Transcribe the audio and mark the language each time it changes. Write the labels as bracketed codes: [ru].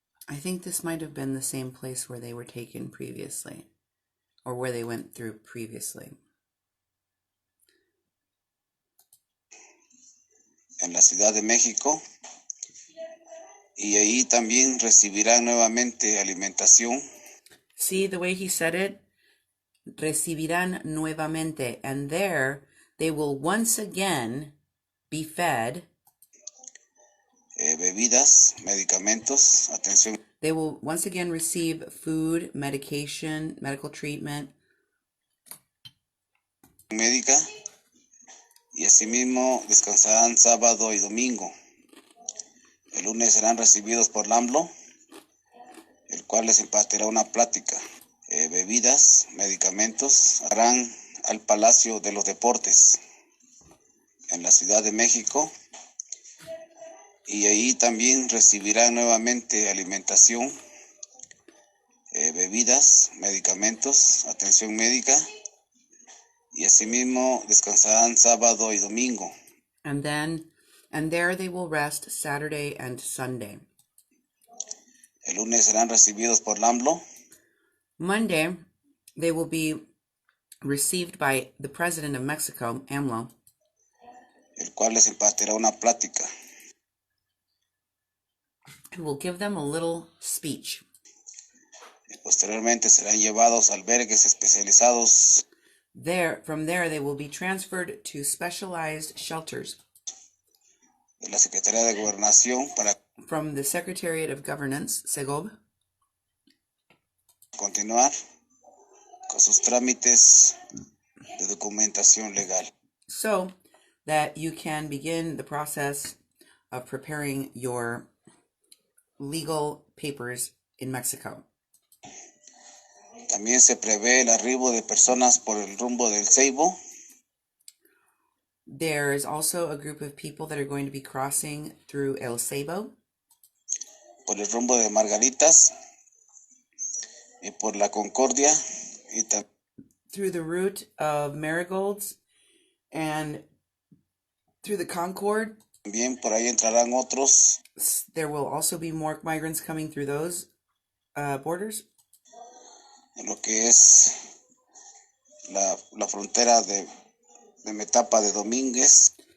[en] I think this might have been the same place where they were taken previously, or where they went through previously. [es] en la Ciudad de México, y ahí también recibirán nuevamente alimentación. [en] See the way he said it? [es] Recibirán nuevamente, [en] and there they will once again be fed. [es] Bebidas, medicamentos, atención [en] They will once again receive food, medication, medical treatment, [es] médica, y asimismo descansarán sábado y domingo. El lunes serán recibidos por LAMLO, el cual les impartirá una plática. Bebidas, medicamentos, harán al Palacio de los Deportes en la Ciudad de México, y ahí también recibirán nuevamente alimentación, bebidas, medicamentos, atención médica, y asimismo descansarán sábado y domingo. [en] and there they will rest Saturday and Sunday. [es] El lunes serán recibidos por LAMLO. [en] Monday, they will be received by the President of Mexico, AMLO, [es] el cual les impartirá una plática. [en] who will give them a little speech. [es] Y posteriormente serán llevados a albergues especializados. [en] From there, they will be transferred to specialized shelters [es] De la Secretaría de Gobernación para [en] from the Secretariat of Governance, SEGOB, [es] continuar con sus trámites de documentación legal. [en] so that you can begin the process of preparing your legal papers in Mexico. [es] También se prevé el arribo de personas por el rumbo del Ceibo, [en] There is also a group of people that are going to be crossing through El Ceibo. [es] Por el rumbo de Margaritas y por la Concordia y [en] through the route of Marigolds and through the Concord. [es] también por ahí entrarán otros. [en] There will also be more migrants coming through those borders. [es] En lo que es la frontera de Metapa de Domínguez.